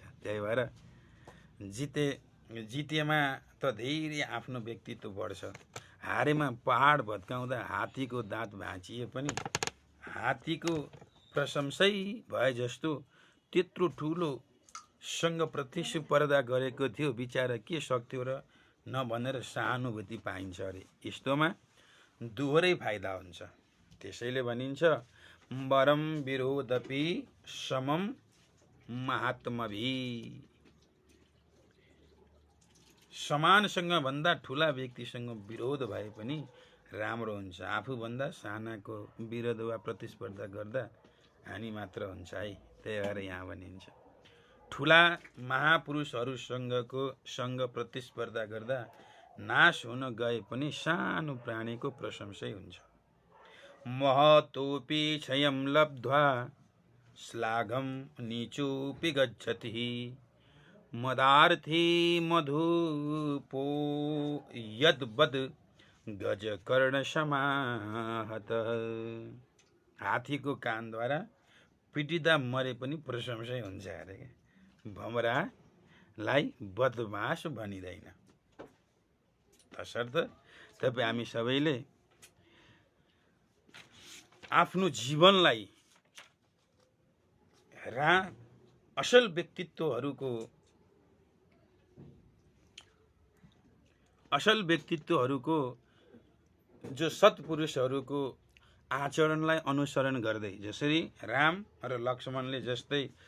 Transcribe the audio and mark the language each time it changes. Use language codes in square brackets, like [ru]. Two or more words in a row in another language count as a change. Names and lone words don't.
[ne] त्यही भएर जितेमा त धेरै आफ्नो व्यक्तित्व बढ्छ, हारेमा पहाड भत्काउँदा हात्तीको दाँत भाँचिए पनि हात्तीको प्रशंसै भए जस्तो त्यत्रो ठुलो सँग प्रतिस्पर्धा गरेको थियो, बिचारा के सक्थ्यो र नभनेर सहानुभूति पाइन्छ अरे। यस्तोमा दोहोरै फाइदा हुन्छ। त्यसैले भनिन्छ [sa] वरम विरोधपि समम महात्मभि। [ne] समानसँग भन्दा ठुला व्यक्तिसँग विरोध भए पनि राम्रो हुन्छ। आफूभन्दा सानाको विरोध वा प्रतिस्पर्धा गर्दा हानि मात्र हुन्छ है। त्यही भएर यहाँ भनिन्छ ठुला महापुरुषहरूसँगको सँग प्रतिस्पर्धा गर्दा नाश हुन गए पनि सानो प्राणीको प्रशंसै हुन्छ। [sa] महतोपि क्षयं लब्ध्वा श्लाघं नीचोपि गच्छति मदार्थी मधुपो यद्वद् गजकर्ण समाहत। [ne] हात्तीको कानद्वारा पिटिँदा मरे पनि प्रशंसै हुन्छ अरे। भमरालाई बदमास भनिँदैन। तसर्थ तपाईँ हामी सबैले आफ्नो जीवनलाई असल व्यक्तित्वहरूको जो सत्पुरुषहरूको आचरणलाई अनुसरण गर्दै, जसरी राम र लक्ष्मणले जस्तै